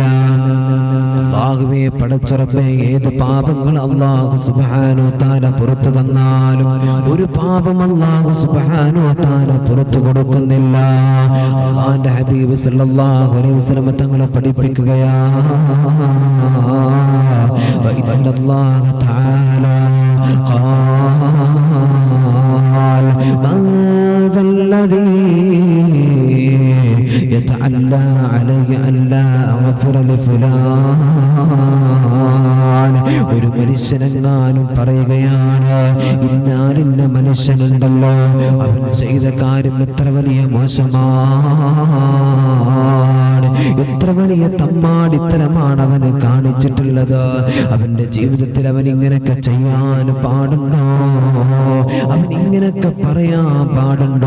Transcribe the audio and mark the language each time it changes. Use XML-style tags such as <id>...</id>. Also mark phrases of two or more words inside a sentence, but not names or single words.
<ml>അല്ലാഹുവേ പടച്ചറബേ, ഏത് പാപങ്ങൾ അല്ലാഹു</ml> <ar>سبحانه وتعالى</ar> <ml>പുറത്തു തന്നാലും ഒരു പാപം അല്ലാഹു</ml> <ar>سبحانه وتعالى</ar> <ml>പുറത്തു കൊടുക്കുന്നില്ല. അല്ലാഹുവിന്റെ ഹബീബ്</ml> <ar>صلى الله عليه وسلم</ar> <ml>തങ്ങളെ പഠിപ്പിക്കുകയാണ്,</ml> <ar>إن الله تعالى قال من ذا الذي يتألى علي أن لا أغفر لفلان.</ar> <ml>ഒരു മനുഷ്യനെങ്ങാനും പറയുകയാണ്, ഇന്നാലിന്ന മനുഷ്യനുണ്ടല്ലോ, അവൻ ചെയ്ത കാര്യം എത്ര വലിയ മോശമാണ്, എത്ര വലിയ തമ്മാടിത്തരമാണ് അവന് കാണിച്ചിട്ടുള്ളത്, അവന്റെ ജീവിതത്തിൽ അവൻ ഇങ്ങനെയൊക്കെ ചെയ്യാൻ പാടുണ്ടോ, അവൻ ഇങ്ങനെയൊക്കെ പറയാൻ പാടുണ്ടോ?</ml>